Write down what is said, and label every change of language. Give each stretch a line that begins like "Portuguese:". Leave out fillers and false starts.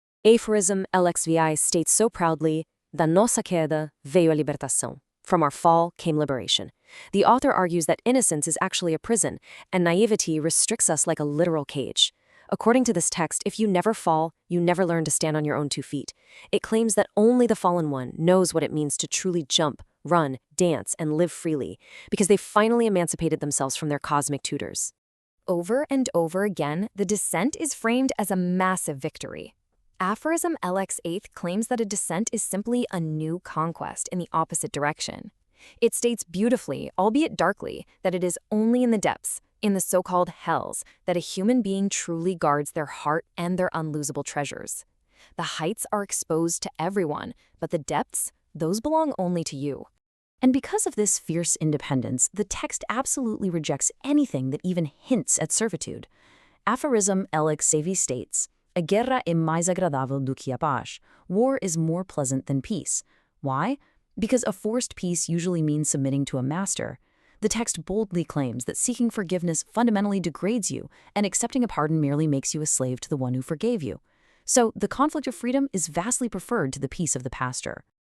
English: Aphorism LXXII states so proudly,
Portuguese: Da nossa queda veio a libertação.
English: From our fall came liberation. The author argues that innocence is actually a prison, and naivety restricts us like a literal cage. According to this text, if you never fall, you never learn to stand on your own 2 feet. It claims that only the fallen one knows what it means to truly jump, run, dance, and live freely, because they finally emancipated themselves from their cosmic tutors. Over and over again, the descent is framed as a massive victory. Aphorism LXXIII claims that a descent is simply a new conquest in the opposite direction. It states beautifully, albeit darkly, that it is only in the depths, in the so-called hells, that a human being truly guards their heart and their unlosable treasures. The heights are exposed to everyone, but the depths, those belong only to you. And because of this fierce independence, the text absolutely rejects anything that even hints at servitude. Aphorism LXXIV states,
Portuguese: A guerra é mais agradável do que a paz.
English: War is more pleasant than peace. Why? Because a forced peace usually means submitting to a master. The text boldly claims that seeking forgiveness fundamentally degrades you, and accepting a pardon merely makes you a slave to the one who forgave you. So the conflict of freedom is vastly preferred to the peace of the pastor.